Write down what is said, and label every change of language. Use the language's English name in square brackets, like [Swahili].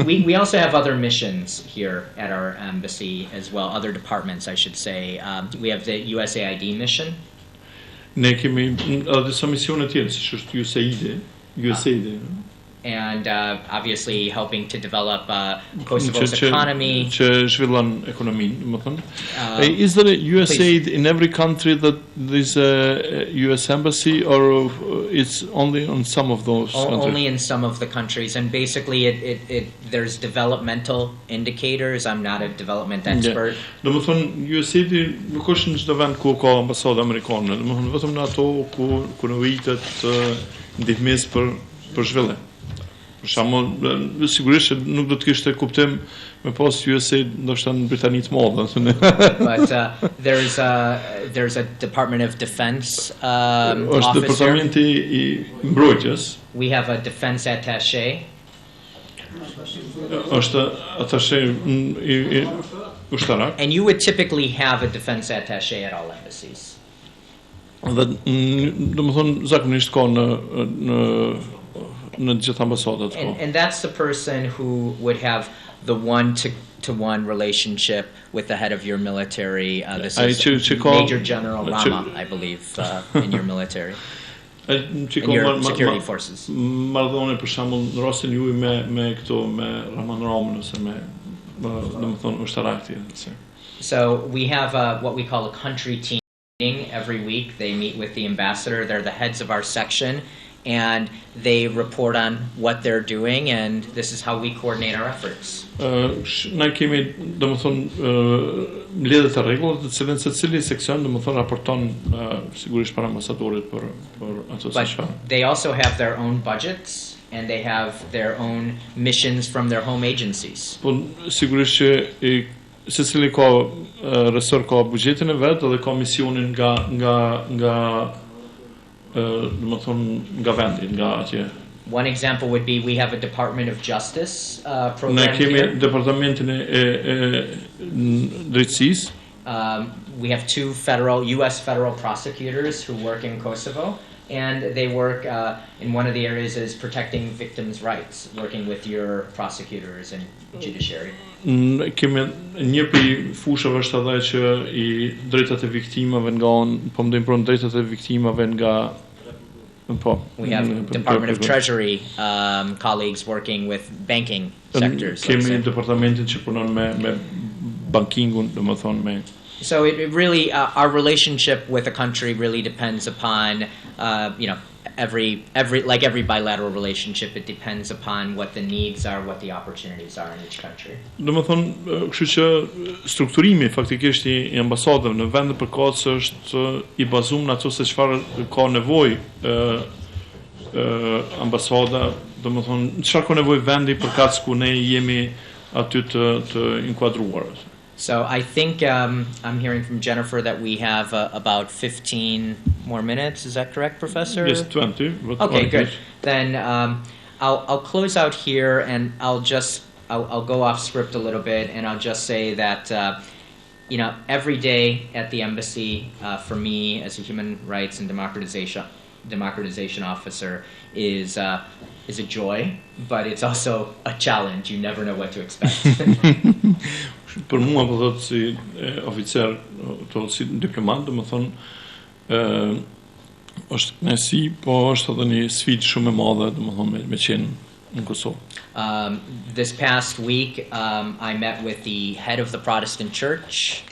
[English] We also have other missions here at our embassy as well, other departments, I should say. We have the USAID mission. [Albanian] Ne kemi edhe disa misione tjera, siç është USAID. [English] And obviously helping to develop Kosovo's economy. [Albanian] Që zhvillon ekonominë, domethënë. [English] Is there a USAID in every country that there's a US embassy, or it's only on some of those countries? Only in some of the countries, and basically there's developmental indicators. I'm not a development expert. [Albanian] Domethënë USAID nuk është në çdo vend ku ka ambasadë amerikane, domethënë vetëm në ato ku nëvitet ndihmës për zhvillim. Për shembull, sigurisht nuk do të kishte kuptim me pas USAID ndoshta në Britani të Madhe. [English] But there's a Department of Defense [Albanian] Është [English] officer. [Albanian] departamenti I mbrojtjes. [English] We have a defense attaché. [Albanian] Është attaché I ushtarak. [English] And you would typically have a defense attaché at all embassies. [Albanian] Dhe domethënë zakonisht ka në gjithë ambasadat. [English] And that's the person who would have the one-to-one relationship with the head of your military. This is Major General Rama, I believe, in your military. In your security forces. [Albanian] Marrëdhënie për shembull në rastin juaj me Raman Ramën ose me domethënë ushtarak tjetër. [English] So we have what we call a country team meeting every week. They meet with the ambassador. They're the heads of our section. And they report on what they're doing, and this is how we coordinate our efforts. [Albanian] Ne kemi domethënë mbledhje të rregulla të cilën secili seksion domethënë raporton sigurisht para ambasadorit për ato që [English] But they also have their own budgets and they have their own missions from their home agencies. [Albanian] Po sigurisht që secili ka resor ka buxhetin e vet dhe ka misionin nga nga vendi, nga atje. [English] One example would be we have a Department of Justice program [Albanian] Ne kemi [English] here. [Albanian] departamentin e drejtësisë. [English] We have 2 U.S. federal prosecutors who work in Kosovo, and they work in one of the areas is protecting victims' rights, working with your prosecutors and judiciary. [Albanian] Kemi një prej fushave është edhe që I drejtat e viktimave po më ndihmon drejtat e viktimave nga [English] We have Department of Treasury colleagues working with banking sectors. [Albanian] Kemi departamentin që punon me bankingun, domethënë me. [English] So it really our relationship with a country really depends upon every bilateral relationship, it depends upon what the needs are, what the opportunities are in each country. [Albanian] Domethënë, kështu që strukturimi faktikisht I ambasadave në vende përkatëse është I bazuar në ato se çfarë ka nevojë ambasada, domethënë çfarë ka nevojë vendi përkatës ku ne jemi aty të inkuadruar. [English] So I think I'm hearing from Jennifer that we have about 15 more minutes. Is that correct, Professor? Yes, 20. But okay, good. Then I'll close out here, and I'll go off script a little bit, and I'll just say that every day at the embassy for me as a human rights and democratization officer is a joy, but it's also a challenge. You never know what to expect. [Albanian] Për mua po thotë si oficer, si diplomat, domethënë është kënaqësi, po është edhe një sfidë shumë e madhe, domethënë me qenë në Kosovë. [English] This past week, I met with the head of the Protestant Church.